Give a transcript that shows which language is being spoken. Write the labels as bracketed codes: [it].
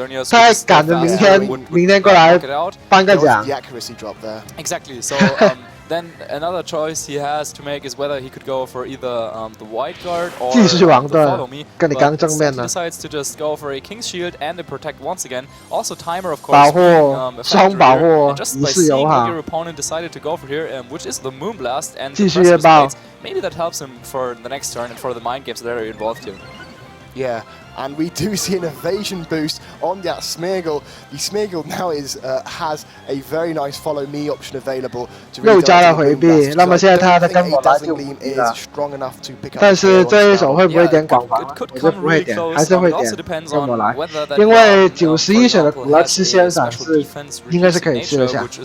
[zh] 他还赶着明天过来颁个奖。 [en] Exactly. So then another choice he has to make is whether he could go for either the white guard or [zh] 继续王盾， [en] follow me. [zh] 跟你刚正面呢。 [en] Decides to just go for a King's Shield and a protect once again. Also timer of course. [zh] 保护，双保护，一世友好。 [en] Your opponent decided to go for here, which is the Moonblast and [zh] 继续越爆。 [en] Maybe that helps him for the next turn and for the mind games that are involved here. Yeah, and we do see an evasion boost on that Smeargle. The Smeargle now has a very nice follow me option available. [zh] 又加了回避，那么现在他的跟我来就无敌了。但是这一手会不会点广防？我就不会点，还是会点跟我来，因为91血的古拉吃先闪是应该是可以吃得下。